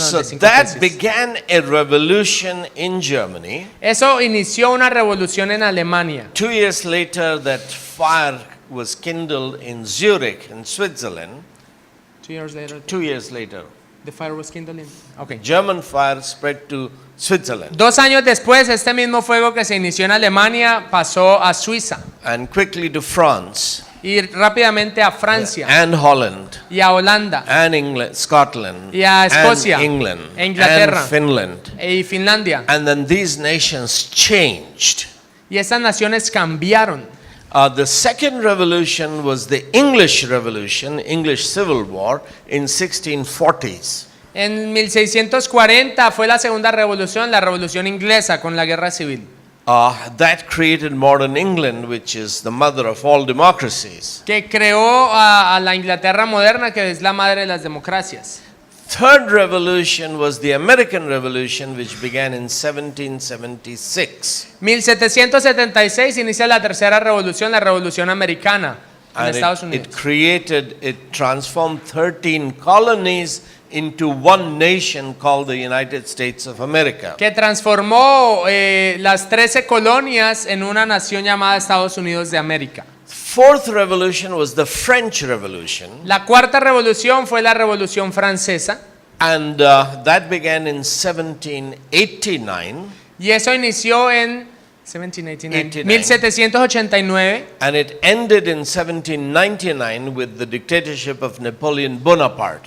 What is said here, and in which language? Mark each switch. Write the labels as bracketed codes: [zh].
[en] So 95 that [es] tesis. [en] began a revolution in Germany. [es] Eso inició una revolución en Alemania. [en] 2 years later, that fire was kindled in Zurich, in Switzerland. 2 years later, 2 years later, the fire was kindled in- Okay. German fire spread to Switzerland. [es] 2 años después, este mismo fuego que se inició en Alemania pasó a Suiza [en] And quickly to France, [es] y rápidamente a Francia [en] and Holland, [es] y a Holanda [en] and England, Scotland, [es] y a Escocia, [en] and England, [es] e Inglaterra, [en] and Finland. [es] y Finlandia. [en] And then these nations changed. [es] Y estas naciones cambiaron. [en] The second revolution was the English Revolution, English Civil War in 1640s. [es] En 1640 fue la segunda revolución, la revolución inglesa con la guerra civil. [en] That created modern England, which is the mother of all democracies. [es] Que creó a la Inglaterra moderna, que es la madre de las democracias. [en] Third revolution was the American Revolution, which began in 1776. [es] 1776 inicia la tercera revolución, la revolución americana en [en] And [es] Estados Unidos. [en] it transformed 13 colonies into one nation called the United States of America. [es] Que transformó las 13 colonias en una nación llamada Estados Unidos de América. [en] Fourth revolution was the French Revolution, [es] La cuarta revolución fue la revolución francesa [en] and that began in 1789. [es] y eso inició en 1789. 1789. [en] And it ended in 1799 with the dictatorship of Napoleon Bonaparte.